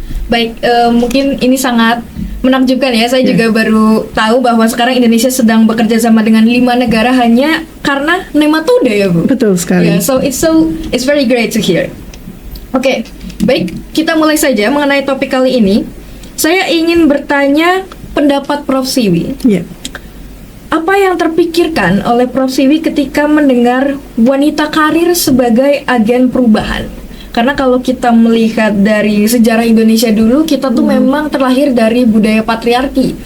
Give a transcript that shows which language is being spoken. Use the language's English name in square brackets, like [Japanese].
[Indonesian] Baik, mungkin ini sangat menakjubkan ya. Saya juga baru tahu bahwa sekarang Indonesia sedang bekerja sama dengan 5 negara hanya karena nematoda ya Bu. Betul sekali. [English] Yeah, so it's very great to hear. [Indonesian] Oke, baik, kita mulai saja mengenai topik kali ini. Saya ingin bertanya pendapat Prof. Siwi. Yeah. Apa yang terpikirkan oleh Prof. Siwi ketika mendengar wanita karir sebagai agen perubahan? Karena kalau kita melihat dari sejarah Indonesia dulu, kita tuh memang terlahir dari budaya patriarki.